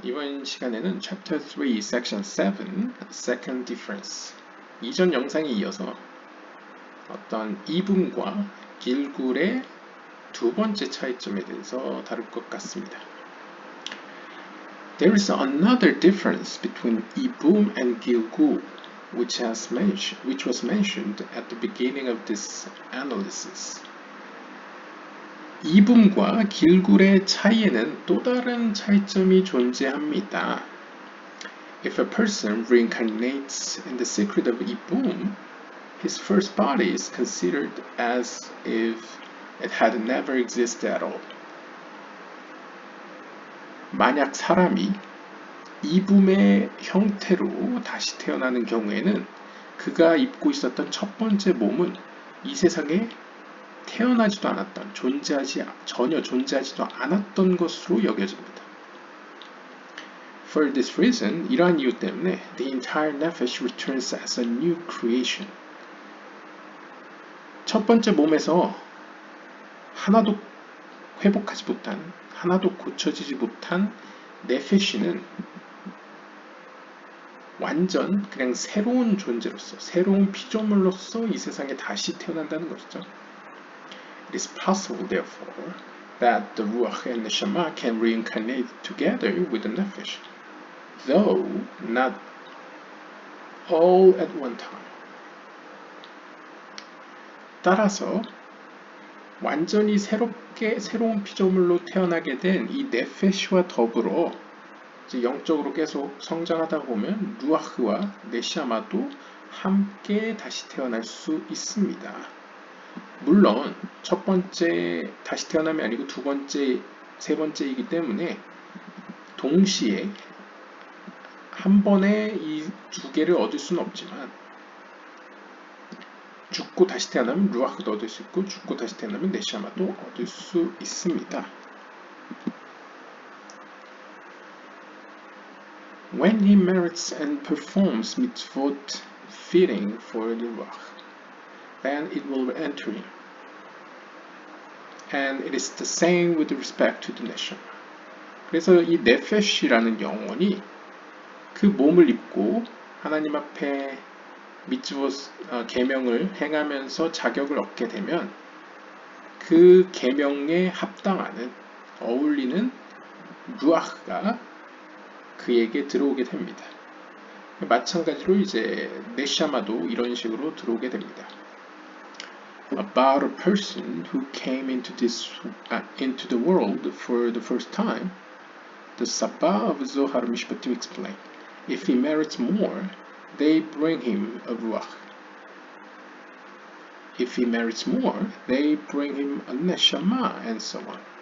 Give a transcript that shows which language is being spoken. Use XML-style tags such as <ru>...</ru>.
<ko>이번 시간에는</ko> <en>Chapter 3, Section 7, Second Difference</en> <ko>이전 영상에 이어서 어떤 이붐과 길굴의 두 번째 차이점에 대해서 다룰 것 같습니다.</ko> <en>There is another difference between 이붐 and 길굴 which was mentioned at the beginning of this analysis.</en> <ko>이붐과 길굴의 차이에는 또 다른 차이점이 존재합니다.</ko> <en>If a person reincarnates in the secret of 이붐, his first body is considered as if it had never existed at all.</en> <ko>만약 사람이 이붐의 형태로 다시 태어나는 경우에는 그가 입고 있었던 첫 번째 몸은 이 세상에 태어나지도 않았던, 전혀 존재하지도 않았던 것으로 여겨집니다.</ko> <en>For this reason,</en> <ko>이러한 이유 때문에</ko> <en>the entire nefesh returns as a new creation.</en> <ko>첫 번째 몸에서 하나도 회복하지 못한, 하나도 고쳐지지 못한 네페시는 완전 그냥 새로운 존재로서, 새로운 피조물로서 이 세상에 다시 태어난다는 것이죠.</ko> <en>It is possible, therefore, that the Ruach and the Neshama can reincarnate together with the Nefesh, though not all at one time.</en> <ko>따라서 완전히 새로운 피조물로 태어나게 된 이 네페시와 더불어 이제 영적으로 계속 성장하다 보면 루아흐와 네샤마도 함께 다시 태어날 수 있습니다. 물론 첫 번째 다시 태어남이 아니고 두 번째, 세 번째이기 때문에 동시에 한 번에 이 두 개를 얻을 수는 없지만 죽고 다시 태어나면 루아흐도 얻을 수 있고 죽고 다시 태어나면 네샤마도 얻을 수 있습니다.</ko> <en>When he merits and performs mitzvot fitting for the ruach, then it will enter him. And it is the same with respect to the neshama.</en> <ko>그래서 이 네페시라는 영혼이 그 몸을 입고 하나님 앞에 미tzvot 계명을 행하면서 자격을 얻게 되면 그 계명에 합당하는 어울리는 루아흐가 그에게 들어오게 됩니다. 마찬가지로 이제 네샤마도 이런 식으로 들어오게 됩니다.</ko> <en>About a person who came into the world for the first time, the Saba of Zohar Mishpatim explain, if he merits more, they bring him a ruach. If he merits more, they bring him a neshama, and so on.</en>